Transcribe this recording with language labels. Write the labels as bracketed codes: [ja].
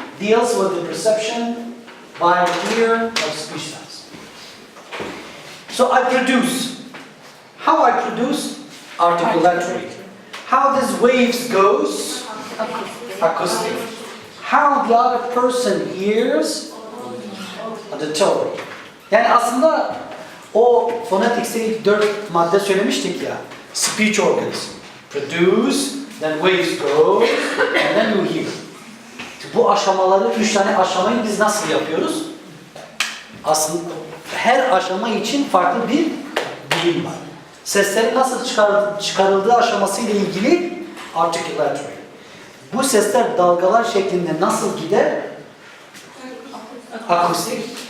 [en] Deals with the perception by ear of speech sounds. So I produce. How I produce? Articulatory. How these waves goes? Acoustic. How the other person hears? Auditory. [tr] Yani aslında o phonetics'te ilk 4 madde söylemiştik ya. [en] Speech organs. Produce, then waves go, and then you hear. [tr] Bu aşamaları, 3 tane aşamayı biz nasıl yapıyoruz? Aslında her aşama için farklı bir bilim var. Seslerin nasıl çıkarıldığı aşamasıyla ilgili articulatory. Bu sesler dalgalar şeklinde nasıl gider? Acoustic.